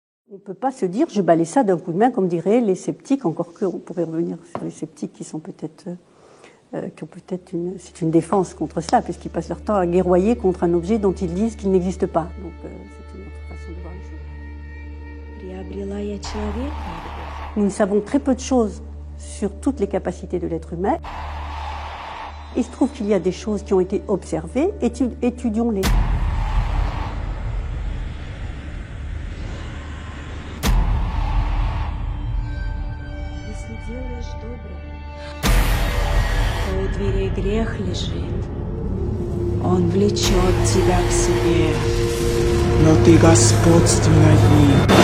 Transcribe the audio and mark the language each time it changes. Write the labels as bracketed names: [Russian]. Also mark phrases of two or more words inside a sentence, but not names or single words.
[French] On ne peut pas se dire je balaye ça d'un coup de main, comme diraient les sceptiques, encore qu'on pourrait revenir sur les sceptiques qui sont peut-être, qui ont peut-être c'est une défense contre cela, puisqu'ils passent leur temps à guerroyer contre un objet dont ils disent qu'il n'existe pas. Donc c'est une autre façon de voir les choses. Nous savons très peu de choses sur toutes les capacités de l'être humain. Il se trouve qu'il y a des choses qui ont été observées, étudions-les. [Russian] Дверей грех лежит, он влечет тебя к себе, но ты господствуй над ним.